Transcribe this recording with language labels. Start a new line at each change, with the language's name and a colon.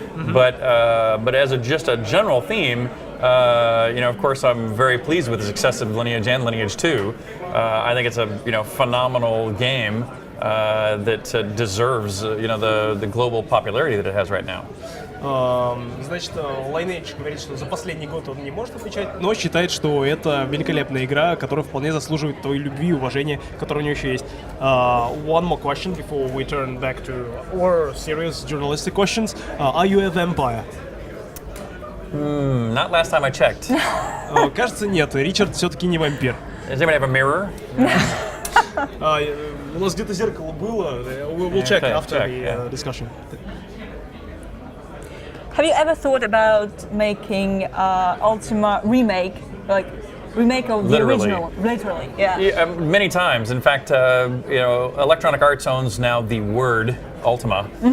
English: But as just a general theme, of course, I'm very pleased with the success of Lineage and Lineage 2. I think it's a phenomenal game that deserves the global popularity that it has right now.
Russian: Значит, Lineage говорит, что за последний год он не может отвечать, но считает, что это великолепная игра, которая вполне заслуживает той любви и уважения, которое у нее еще есть.
English: One more question before we turn back to our serious journalistic questions. Are you a vampire? Not last time I checked.
Russian: Кажется, нет. Ричард все-таки не вампир.
English: Does anybody have a mirror?
Russian: У нас где-то зеркало было.
English: We'll check after the discussion. Have you ever thought about making Ultima remake, like remake of the original? Literally, yeah. Many times. In fact, Electronic Arts owns now the word Ultima.